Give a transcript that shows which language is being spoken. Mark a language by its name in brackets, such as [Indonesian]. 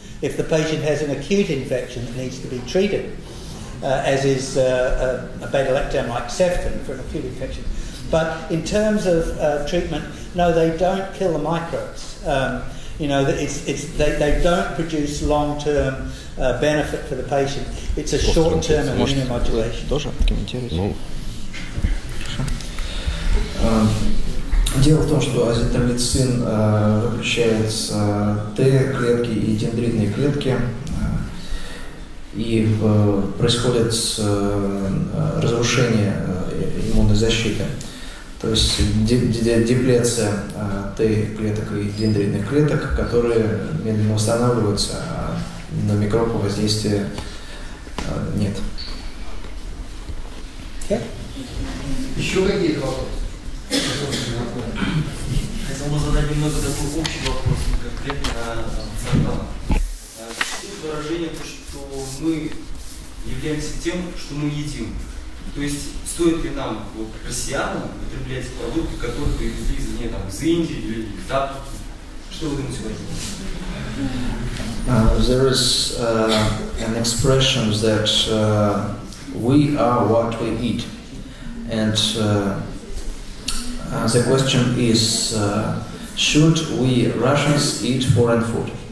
[English] If the patient has an acute infection that needs to be treated, as is a beta-lactam like ceftin for an acute infection. But in terms of treatment, no, they don't kill the microbes. They don't produce long-term benefit for the patient. It's a short-term immunomodulation. [Russian] Тоже комментируете? Дело в том, что азитромицин выключает Т-клетки и дендритные клетки, и происходит разрушение иммунной защиты. То есть деплеция Т-клеток и дендритных клеток, которые медленно восстанавливаются, а на микробное воздействие нет. Еще какие-то вопросы? Хотел бы задать немного такой общий вопрос, конкретно саркоидоза. Существует выражение, что мы являемся тем, что мы едим. То есть стоит ли нам, россиянам, употреблять продукты, которые привезли извне, из Индии или из Африки? Что вы думаете об этом? [English] There is an expression that we are what we eat, and the question is, should we Russians eat foreign food?